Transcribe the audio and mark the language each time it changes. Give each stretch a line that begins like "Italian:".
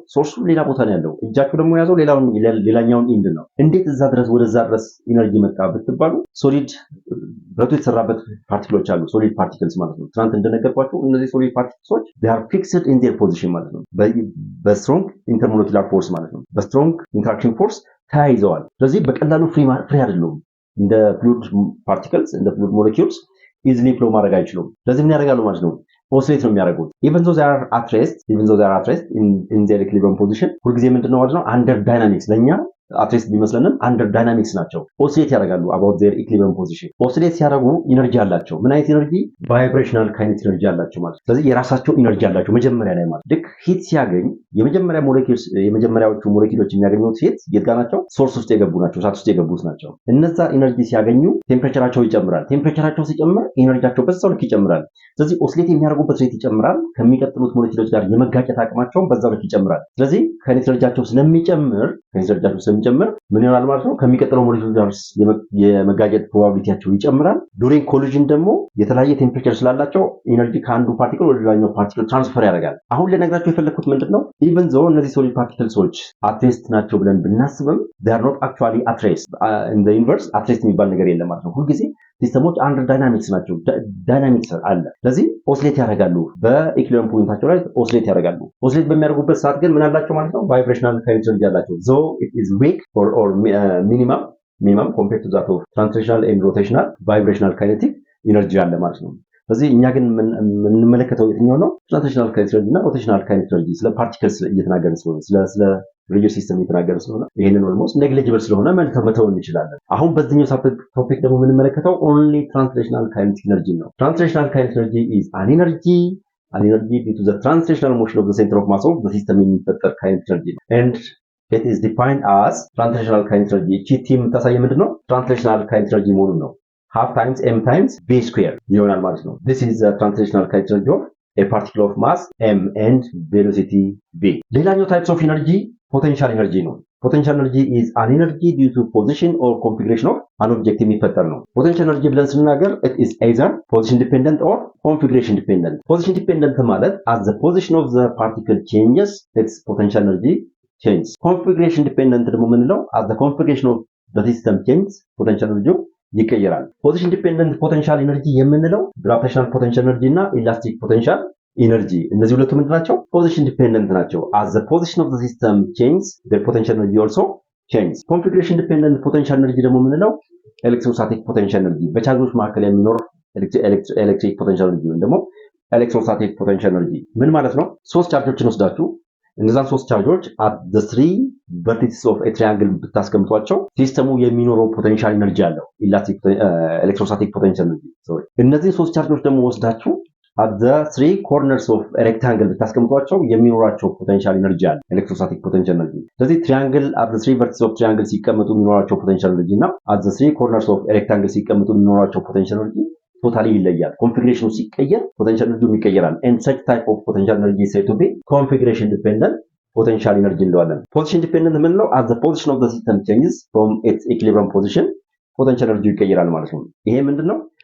Amharic: ሶርሱ ሌላ ቦታ ነው ያለው። እጃችሁ ደግሞ ያዘው ሌላኛውን ኢንድ ነው። እንዴት ወደዛ ድረስ ኢነርጂ መጣ ብትባሉ ሶሊድ ብረቱ የተሰራበት ፓርቲክሎች አሉ፣ ሶሊድ ፓርቲክልስ ማለት ነው። ትናንት እንደነገርኳችሁ እነዚህ ሶሊድ ፓርቲክሎች
English: they are fixed in their position
Amharic: ማለት ነው። በስትሮንግ ኢንተርሞለኪውላር ፎርስ ማለት ነው። በስትሮንግ ኢንተራክሽን ፎርስ ተያይዘዋል። ስለዚህ በቀላሉ ፍሪ አይደሉም። እንደ ፍሉድ ፓርቲክልስ እንደ ፍሉድ ሞለኪውልስ ኢዚሊ ፍሎ ማድረግ አይችሉም። ስለዚህ ምን ያደርጋሉ ማለት ነው? ኦሲሌት ነው የሚያደርጉት።
English: even though they are at rest in their equilibrium position
Amharic: ሁልጊዜ ምንድነው ማለት ነው?
English: under dynamics ለኛ
Amharic: አትሬስት ቢመስለንም አንደር ዳይናሚክስ ናቸው። ኦሲሌት ያደርጋሉ
English: about their equilibrium position።
Amharic: ኦሲሌት ሲያደርጉ ኢነርጂ አላቸው። ምን አይነት ኢነርጂ? ቫይብሬሽናል ካይኔቲክ ኢነርጂ አላቸው ማለት። ስለዚህ የራሳቸው ኢነርጂ አላቸው መጀመሪያ ላይ ማለት። ልክ ሂት ሲያገኝ የመጀመሪያዎቹ ሞለኪውሎች የሚያገኙት ሂት የት ጋር ናቸው? ሶርስ ውስጥ የገቡ ናቸው፣ እሳት ውስጥ የገቡት ናቸው። እነዛ ኢነርጂ ሲያገኙ ቴምፕሬቸራቸው ይጨምራል። ቴምፕሬቸራቸው ሲጨምር ኢነርጂያቸው በዛው ልክ ይጨምራል። ስለዚህ ኦሲሌት የሚያደርጉበት ሬት ይጨምራል። ከሚቀጥሉት ሞለኪውሎች ጋር የመጋጨት አቅማቸውን በዛው ልክ ይጨምራል። ስለዚህ ካይኔቲክ ኢነርጂያቸው ስለሚጨምር ምን ይሆናል ማለት ነው? ከሚቀጥለው ሞለኪውል ጋር የመጋጨት ፕሮባቢሊቲያቸው ይጨምራል። ዱሪንግ ኮሊዥን ደግሞ የተለያየ ቴምፕሬቸር ስላላቸው ኢነርጂ ከአንዱ ፓርቲክል ወደ ሌላኛው ፓርቲክል ትራንስፈር ያደርጋል። አሁን ልነግራችሁ የፈለኩት ምንድነው? ኢቨን ዞ እነዚህ ሶሊድ ፓርቲክልሶች አትሬስት ናቸው ብለን ብናስብም
English: they are not actually at rest in the universe
Amharic: አትሬስት የሚባል ነገር የለም ማለት ነው። ሁልጊዜ ሲስተሞች አንደር ዳይናሚክስ ናቸው። ዳይናሚክስ አለ። ስለዚህ ኦሲሌት ያደርጋሉ። በኢኩሊብሪየም ፖይንታቸው ላይ ኦሲሌት ያደርጋሉ። ኦሲሌት በሚያደርጉበት ሰዓት ግን ምን አላቸው ማለት ነው? ቫይብሬሽናል ካይኔቲክ ኢነርጂ አላቸው። ዞ
English: it is weak or minimum compared to that of translational and rotational
Amharic: vibrational kinetic energy አለ ማለት ነው። ስለዚህ እኛ ግን የምንመለከተው የትኛው ነው? ትራንስሌሽናል ካይኔቲክ ኢነርጂ እና ሮቴሽናል ካይኔቲክ ኢነርጂ። ስለ ፓርቲክልስ እየተናገርን ስለሆነ ስለ ሪጅድ ሲስተም እየተናገርን ስለሆነ ይሄንን ኦልሞስት ኔግሊጂብል ስለሆነ መተው እንችላለን። አሁን በዚህኛው ቶፒክ ደግሞ የምንመለከተው ኦንሊ ትራንስሌሽናል ካይኔቲክ ኢነርጂ ነው። ትራንስሌሽናል ካይኔቲክ ኢነርጂ
English: is an energy due to the translational motion of the center of mass of the system
Amharic: የሚፈጠር ካይኔቲክ ኢነርጂ ነው።
English: and it is defined as translational kinetic energy።
Amharic: እቺ ቲ የምታሳየው ምንድነው?
English: ትራንስሌሽናል ካይኔቲክ ኤነርጂ መሆኑን ነው። half times m times v square
Amharic: ይሆናል ማለት ነው።
English: this is the translational kinetic energy of a particle of mass m and velocity v። ሌላኛው types of energy potential energy ነው። potential energy is an energy due to position or configuration of an object
Amharic: የሚፈጠር ነው።
English: potential energy
Amharic: ብለን ስንናገር
English: it is either position dependent or configuration dependent። position dependent ማለት as the position of the particle changes its potential energy
Amharic: changes። configuration dependent ደግሞ ምንለው
English: as the configuration of the system changes
Amharic: potential energy ይቀየራል። ፖዚሽን ዲፔንደንት ፖቴንሻል ኤነርጂ የምንለው ግራቪቴሽናል ፖቴንሻል ኤነርጂ እና ኢላስቲክ ፖቴንሻል ኤነርጂ እነዚህ ሁለቱ ምንድን ናቸው? ፖዚሽን ዲፔንደንት ናቸው።
English: as the position of the system changes the potential energy also changes።
Amharic: ኮንፊግሬሽን ዲፔንደንት ፖቴንሻል ኤነርጂ ደግሞ ምንለው ኤሌክትሮስታቲክ ፖቴንሻል ኤነርጂ በቻርጆች መካከል የሚኖር ኤሌክትሪክ ፖቴንሻል ኤነርጂ ወይም ደግሞ ኤሌክትሮስታቲክ ፖቴንሻል ኤነርጂ ምን ማለት ነው? ሶስት ቻርጆችን ወስዳችሁ እነዛን ሶስት ቻርጆች
English: at the three vertices of a triangle
Amharic: ብታስቀምጧቸው ሲስተሙ የሚኖረው ፖቴንሻል ኤነርጂ አለው ኤሌክትሮስታቲክ ፖቴንሻል ኤነርጂ። እነዚህ ሶስት ቻርጆች ደግሞ ወስዳችሁ
English: at the three corners of a rectangle
Amharic: ብታስቀምጧቸው የሚኖራቸው ፖቴንሻል ኤነርጂ አለ ኤሌክትሮስታቲክ ፖቴንሻል ኤነርጂ። ስለዚህ ትሪያንግል at the three vertices of triangle ሲቀመጡ የሚኖራቸው ፖቴንሻል ኤነርጂ እና at the three corners of a rectangle ሲቀመጡ የሚኖራቸው ፖቴንሻል ኤነርጂ ቶታሊ ይለያል። ኮንፊግሬሽኑ ሲቀየር ፖቴንሻል ኤነርጂው ይቀየራል።
English: and such type of potential energy is said to be configuration dependent potential energy
Amharic: እንለዋለን። position dependent ምንለው
English: as the position of the system changes from its equilibrium position
Amharic: potential energy ይቀየራል ማለት ነው። ይሄ ምንድነው?